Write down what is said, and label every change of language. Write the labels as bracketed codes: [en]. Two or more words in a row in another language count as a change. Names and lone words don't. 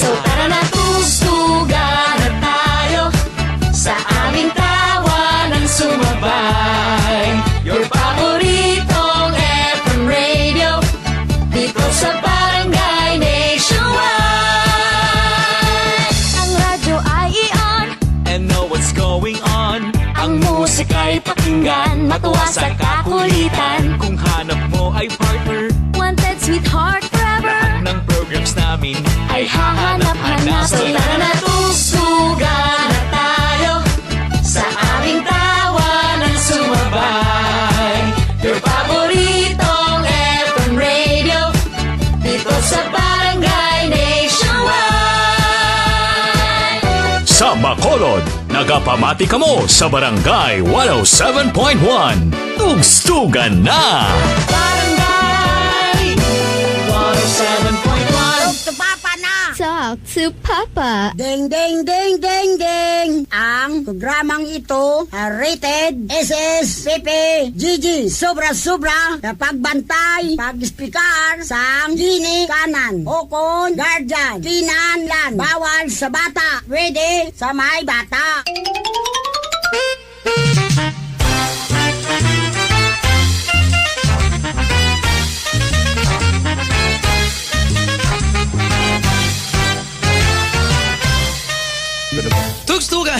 [tl] So tara na, tugtugan na tayo, sa aming tawanan sumabay. Your paboritong [en] FM radio, [tl] dito sa Barangay Nationwide. Ang radyo ay i-on, [en] And know what's going on. [tl] ang musika'y pakinggan, matuwa sa kakulitan. Kung hanap mo ay partner, [en] Wanted sweetheart forever, [tl] lahat ng programs namin ay hahanap-hanap. So tara na, tugtugan na tayo, sa aming tawanan sumabay. Your paboritong [en] FM radio, [tl] dito sa Barangay Nationwide. [hil] Sa Bacolod, nagapamati kamo sa Barangay 107.1. [tl] Tugstugan na! Barangay 107.1. To Papa na! [en] Talk to Papa. Ding, ding, ding, ding, ding! [hil] Ang programang ito rated SSCP GG sobra-sobra na pagbantay, pag-speaker sa gini kanan o kon guardian, kinanlan, bawal sa bata, pwede sa may bata. [tl] Tugstugan!